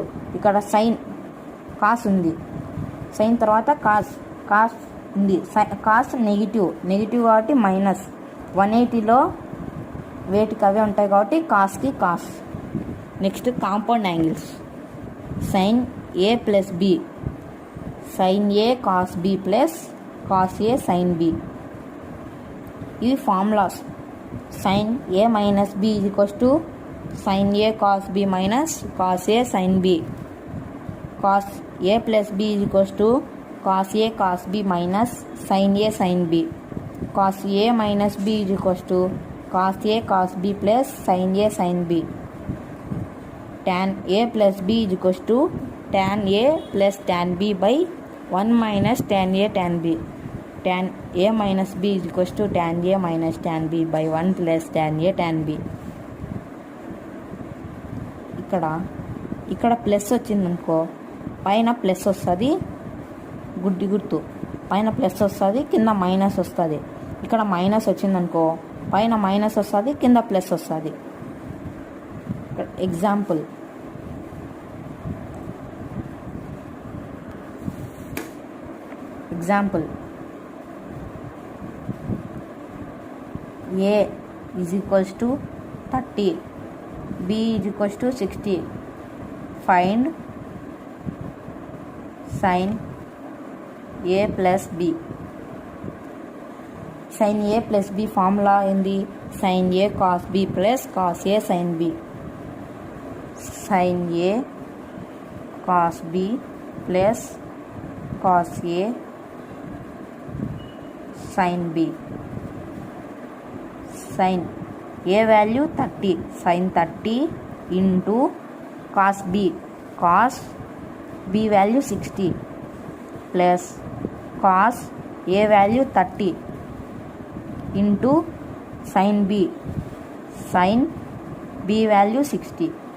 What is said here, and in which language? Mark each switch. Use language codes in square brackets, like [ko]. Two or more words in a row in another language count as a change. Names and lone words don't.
[te] ఇక్కడ [en] sine cos [te] ఉంది, సైన్ తర్వాత కాస్ ఉంది, [en] cos negative [te] కాబట్టి మైనస్. 180లో వేటికి అవే ఉంటాయి కాబట్టి కాస్కి కాస్. [en] next compound angles. sine A plus B. sin A cos B plus cos A sin B. [te] ఇవి ఫార్ములాస్. [en] sin A minus B is equals to sin A cos B minus cos A sin B. cos A plus B is equals to cos A cos B minus sin A sin B. cos A minus B is equals to cos A cos B plus sin A sin B. tan A plus B is equals to tan A plus tan B by 1 minus tan A tan B. tan A minus B is equals to tan A minus tan B by 1 plus tan A tan B. [te] ఇక్కడ ప్లస్ వచ్చిందనుకో, పైన ప్లస్ వస్తుంది, గుర్తు పైన ప్లస్ వస్తుంది, కింద మైనస్ వస్తుంది. ఇక్కడ మైనస్ వచ్చిందనుకో, పైన మైనస్ వస్తుంది, కింద ప్లస్ వస్తుంది. ఎగ్జాంపుల్, [en] A is equals to 30, B is equals to 60. Find sin A plus B. sin A plus B formula ఏంది? sin A cos B plus cos A sin B. sin A cos B plus cos A sin B. sin A value 30, sin 30 into cos B value 60 plus cos A value 30 into sin B value 60.